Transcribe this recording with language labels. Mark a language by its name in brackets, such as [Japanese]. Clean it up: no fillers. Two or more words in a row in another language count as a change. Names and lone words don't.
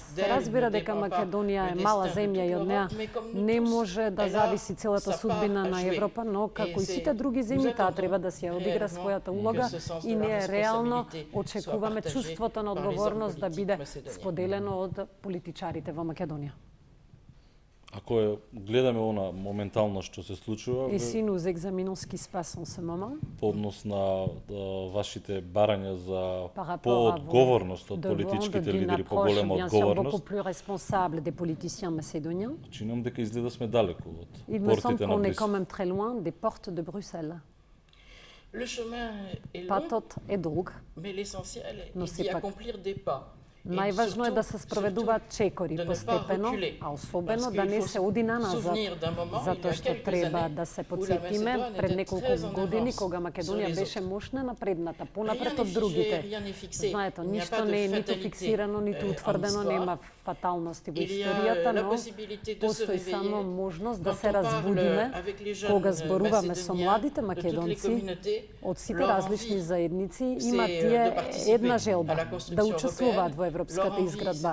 [Macedonian] Се разбира дека Македонија е мала земја и од неа не може да зависи целата судбина на Европа, но како и сите други земји, таа треба да си ја одигра својата улога и ние реално очекуваме чувството на одговорност да биде споделено од политичарите во Македонија. Ако гледаме она моментално што се случува, [French] Et si nous examinons ce qui se passe en ce moment, [Macedonian] по однос на вашите барања за поодговорност од политичките лидери, поголема одговорност, [French] beaucoup plus responsable des politiciens macédoniens. [Macedonian] Чинам дека изгледа сме далеку од [French] Il me semble [Macedonian] портите на [French] qu'on est [Macedonian] Брисел. [French] quand même très loin des portes de Bruxelles. Le chemin est long, [Macedonian] Патот е долг, [French] mais l'essentiel [Macedonian] но [French] est d'y [Macedonian] сепак [French] accomplir des pas. [Macedonian] најважно е да се спроведуваат чекори постепено, а особено да не се оди на назад, затоа што треба да се подсетиме пред неколку години кога Македонија беше мощна напредната, понапред од другите. Знаете, ништо не е ниту фиксирано, ниту утврдено, нема фаталности во историјата, но постои само можност да се разбудиме кога зборуваме со младите македонци од сите различни заедници, има тие една желба да учествуваат во европската изградба.